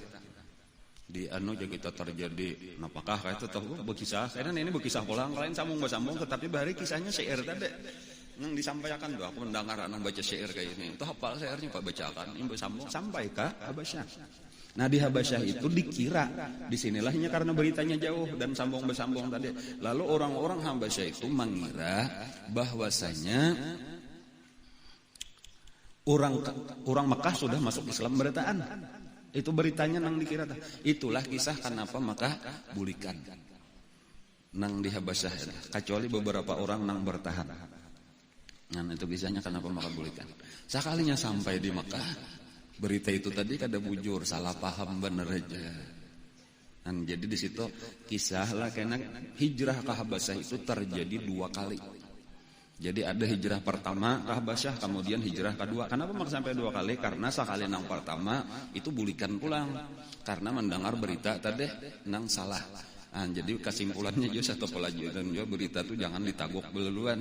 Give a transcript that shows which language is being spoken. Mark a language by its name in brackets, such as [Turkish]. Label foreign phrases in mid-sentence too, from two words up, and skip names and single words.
[Banjar] Di anu juga kita terjadi apakah kayak itu tahu berkisah karena ini berkisah pulang kalian sambung tetapi bahari kisahnya syair tadi yang disampaikan tuh aku mendengar anak baca syair kayak ini itu hafal syairnya Pak bacakan ini bersambung sampai ke Habasyah. Nah di Habasyah itu dikira disinilahnya karena beritanya jauh dan sambung bersambung tadi lalu orang-orang Habasyah itu mengira bahwasanya orang Mekah sudah masuk Islam berataan. Itu beritanya nang dikira. Itulah kisah kenapa Mekah bulikan nang di Habasyah kecuali beberapa orang nang bertahan. Nah itu kisahnya kenapa Mekah bulikan. Sekalinya sampai di Mekah berita itu tadi kada bujur salah paham bener aja. Dan jadi di situ kisah lah karena hijrah ke Habasyah itu terjadi 2 kali. [Indonesian] Jadi ada hijrah pertama ke Habasyah, kemudian hijrah kedua. Kenapa sampai 2 kali? [Banjar] Karena sekali nang pertama itu bulikan pulang. Karena mendengar berita tadi nang salah. Nah, jadi kesimpulannya juga satu pelajaran juga berita itu jangan ditagok duluan.